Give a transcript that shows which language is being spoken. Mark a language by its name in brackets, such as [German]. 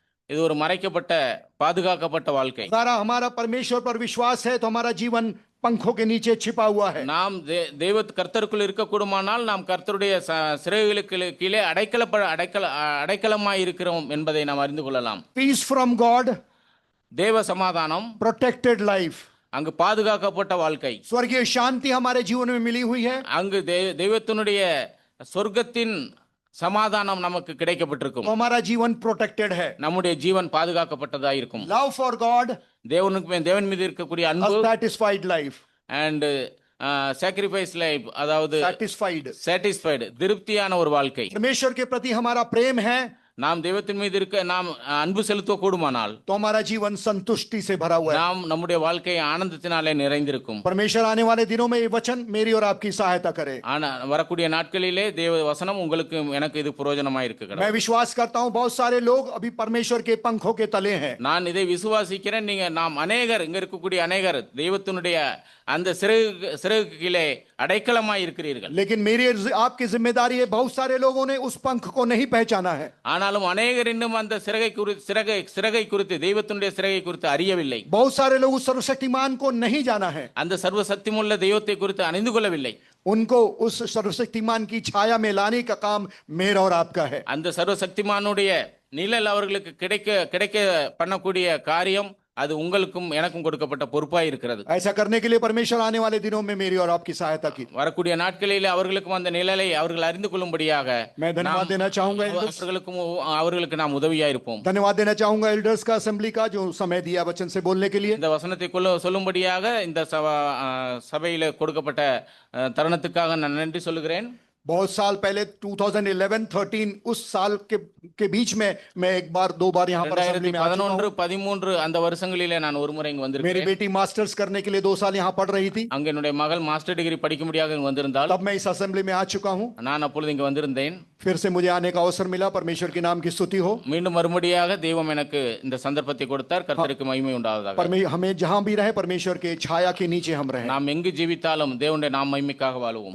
[Tamil] இது ஒரு மறைக்கப்பட்ட பாதுகாக்கப்பட்ட வாழ்க்கை. [Hindi] अगर हमारा परमेश्वर पर विश्वास है तो हमारा जीवन पंखों के नीचे छिपा हुआ है। [Tamil] நாம் கர்த்தருக்குள் இருக்கக்கூடுமானால் நாம் கர்த்தருடைய சிறைகளுக்கு கீழே அடைக்கலமாய் இருக்கிறோம் என்பதை நாம் அறிந்து கொள்ளலாம். [English] Peace from God, [Tamil] தேவ சமாதானம், [English] protected life, [Tamil] அங்கு பாதுகாக்கப்பட்ட வாழ்க்கை, [Hindi] स्वर्गीय शांति हमारे जीवन में मिली हुई है। [Tamil] அங்கு தெய்வத்தினுடைய சொர்க்கத்தின் சமாதானம் நமக்கு கிடைக்கப்பட்டிருக்கும். [Hindi] तो हमारा जीवन प्रोटेक्टेड है। [Tamil] நம்முடைய ஜீவன் பாதுகாக்கப்பட்டதா இருக்கும். [English] love for God, [Tamil] தேவன் மீது இருக்கக்கூடிய அன்பு, [English] satisfied life, and sacrifice life, [Tamil] அதாவது satisfied திருப்தியான ஒரு வாழ்க்கை. [Hindi] परमेश्वर के प्रति हमारा प्रेम है, [Tamil] நாம் தெய்வத்தின் மீது நாம் அன்பு செலுத்த கூடுமானால் [Hindi] तो हमारा जीवन संतुष्टि से भरा हुआ है। [Tamil] நாம் நம்முடைய வாழ்க்கை ஆனந்தத்தினாலே நிறைந்திருக்கும். [Hindi] परमेश्वर आने वाले दिनों में ये वचन मेरी और आपकी सहायता करे। [Tamil] ஆனா வரக்கூடிய நாட்களிலே தேவ வசனம் உங்களுக்கு எனக்கு இது பிரயோஜனமா இருக்கு. [Hindi] मैं विश्वास करता हूं बहुत सारे लोग अभी परमेश्वर के पंखों के तले हैं। [Tamil] நான் இதை விசுவாசிக்கிறேன். நாம் அநேகர் இங்க இருக்கக்கூடிய அநேகர் தெய்வத்தினுடைய அந்த சிறகு கீழே அடைக்கலமாய் இருக்கிறீர்கள். [Hindi] लेकिन मेरी आपकी जिम्मेदारी है, बहुत सारे लोगों ने उस पंख को नहीं पहचाना है। [Tamil] ஆனாலும் அநேகர் இன்னும் அந்த சிறகை குறித்து தெய்வத்தினுடைய சிறகை குறித்து அறியவில்லை. [Hindi] बहुत सारे लोग उस सर्वशक्तिमान को नहीं जाना है, [Tamil] அந்த சர்வசக்தியுள்ள தெய்வத்தை குறித்து அறிந்து கொள்ளவில்லை. [Hindi] उनको उस सर्वशक्तिमान की छाया में लाने का काम मेरा और आपका है। [Tamil] அந்த சர்வசக்திமானுடைய நிழல் அவர்களுக்கு கிடைக்க பண்ணக்கூடிய காரியம் அது உங்களுக்கும் எனக்கும் கொடுக்கப்பட்ட பொறுப்பாய் இருக்கிறது. [Hindi] ऐसा करने के लिए परमेश्वर आने वाले दिनों में मेरी और आपकी सहायता की। [Tamil] வரக்கூடிய நாட்களிலே அவர்களுக்கும் அந்த நிழலை அவர்கள் அறிந்து கொள்ளும்படியாக [Hindi] मैं धन्यवाद देना चाहूंगा, [Tamil] அவர்களுக்கு நாம் உதவியா இருப்போம். [Hindi] धन्यवाद देना चाहूंगा एल्डर्स का, असेंबली का, जो समय दिया वचन से बोलने के लिए। [Tamil] இந்த वचனத்தை சொல்லும்படியாக இந்த சபையில கொடுக்கப்பட்ட தருணத்துக்காக நான் நன்றி சொல்லுகிறேன். [Hindi] बहुत साल पहले 2011-13 उस साल के बीच में मैं एक बार 2 बार यहाँ पर असेंबली में आ चुका हूं। [Tamil] 11-13 அந்த வருஷங்களிலே நான் ஒரு முறை இங்கு வந்திருக்கேன். [Hindi] मेरी बेटी मास्टर्स करने के लिए 2 साल यहाँ पढ़ रही थी। [Tamil] அங்க என்னுடைய மகள் மாஸ்டர் டிகிரி படிக்கும்படியாக இங்கு வந்திருந்தால் [Hindi] तब मैं इस असेंबली में आ चुका हूँ। [Tamil] நான் அப்பொழுது இங்கு வந்திருந்தேன். [Hindi] फिर से मुझे आने का अवसर मिला। परमेश्वर के नाम की स्तुति हो। [Tamil] மீண்டும் மறுபடியாக தெய்வம் எனக்கு இந்த சந்தர்ப்பத்தை கொடுத்தார். கர்த்தருக்கு மகிமை உண்டாவதாக. [Hindi] हमें जहां भी रहे परमेश्वर के छाया के नीचे हम रहे। [Tamil] நாம் எங்கு ஜீவித்தாலும் தேவனுடைய நாம மகிமைக்காக வாழுவோம்.